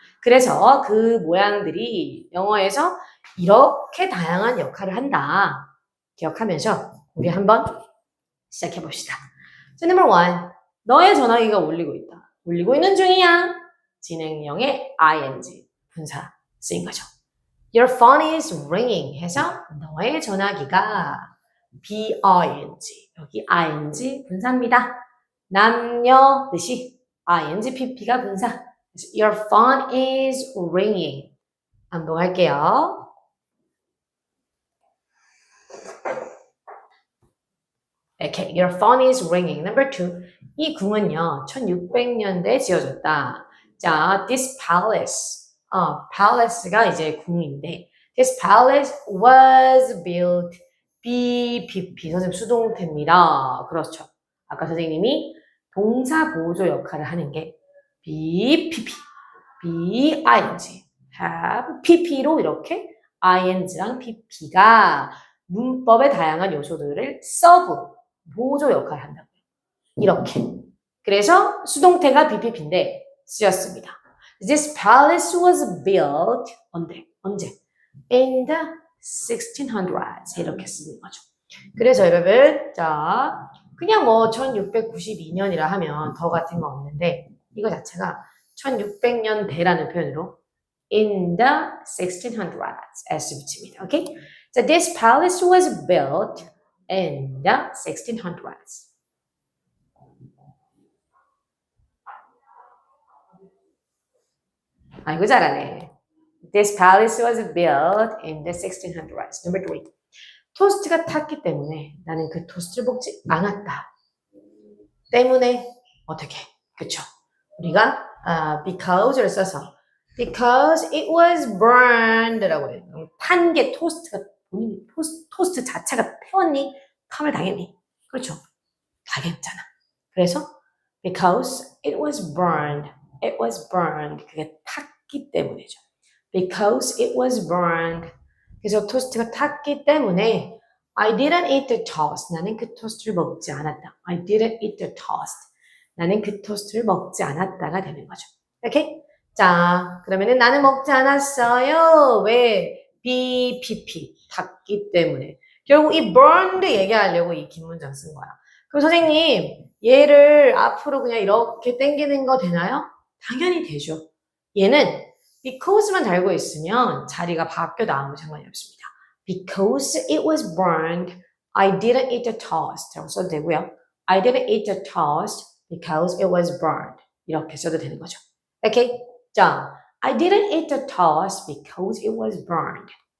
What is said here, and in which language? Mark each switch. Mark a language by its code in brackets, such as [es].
[ko] 그래서 그 모양들이 영어에서 이렇게 다양한 역할을 한다. 기억하면서 우리 한번 시작해 봅시다. [en] 자, number one. [ko] 너의 전화기가 울리고 있다. 울리고 있는 중이야. 진행형의 ing 분사 쓰인 거죠. [en] Your phone is ringing [ko] 해서 너의 전화기가 bing 여기 ing 분사입니다. 남녀 뜻이 ing pp가 분사. [en] Your phone is ringing. [ko] 반복할게요. [en] Okay, your phone is ringing. Number two. [ko] 이 궁은요, 1600년대에 지어졌다. [en] 자, this palace. palace가 [ko] 이제 궁인데, [en] this palace was built BPP. [ko] 선생님 수동태입니다. 그렇죠. 아까 선생님이 동사 보조 역할을 하는 게 BPP, BING, have, PP로 이렇게 ING랑 PP가 문법의 다양한 요소들을 서브, 보조 역할을 한다고요. 이렇게. 그래서 수동태가 BPP인데 쓰였습니다. [en] This palace was built [ko] 언제? [en] In the 1600s [ko] 이렇게 쓰는 거죠. 그래서 여러분 자 그냥 1692년이라 하면 더 같은 거 없는데 이거 자체가 1600년대라는 표현으로 [en] in the 1600s [ko] s 붙입니다. 오케이? [en] So this palace was built in the 1600s. [ko] 아이고 잘하네. [en] This palace was built in the 1600s. Number 3. [ko] 토스트가 탔기 때문에 나는 그 토스트를 먹지 않았다. 때문에 어떻게? 그쵸? 우리가 because를 써서 [en] because it was burned [ko] 라고 해요. 탄 게 토스트가 본인이 토스트 자체가 태웠니? 탐을 당했니? 그렇죠? 당했잖아. 그래서 [en] because it was burned. It was burned. [ko] 그게 탔기 때문이죠. [en] Because it was burned. [ko] 그래서 토스트가 탔기 때문에 [en] I didn't eat the toast. [ko] 나는 그 토스트를 먹지 않았다. [en] I didn't eat the toast. [ko] 나는 그 토스트를 먹지 않았다가 되는 거죠. 오케이? 자, 그러면은 나는 먹지 않았어요. 왜? BPP. 탔기 때문에. 결국 이 burned 얘기하려고 이 긴 문장 쓴 거야. 그럼 선생님, 얘를 앞으로 그냥 이렇게 당기는 거 되나요? 당연히 되죠. 얘는 because만 달고 있으면 자리가 바뀌어도 아무 상관이 없습니다. [en] Because it was burned, I didn't eat the toast. [ko] 라고 써도 되고요. [en] I didn't eat the toast because it was burned. [ko] 이렇게 써도 되는 거죠. 오케이? [en] 자, I didn't eat the toast because it was burned.